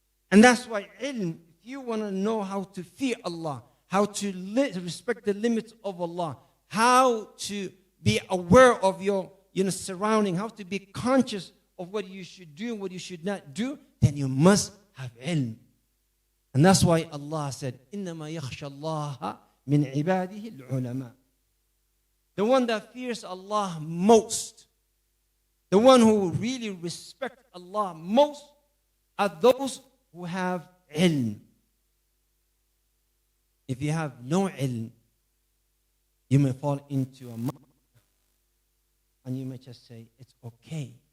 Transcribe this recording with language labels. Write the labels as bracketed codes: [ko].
[en] And that's why ilm, if you want to know how to fear Allah, how to respect the limits of Allah, how to be aware of your surrounding, how to be conscious of what you should do and what you should not do, then you must have ilm. And that's why Allah said, [ar] إِنَّمَا يَخْشَى اللَّهَ مِنْ عِبَادِهِ الْعُلَمَاءِ. [en] The one that fears Allah most, the one who really respects Allah most, are those who have ilm. If you have no ilm, you may fall into a mud, and you may just say, it's okay.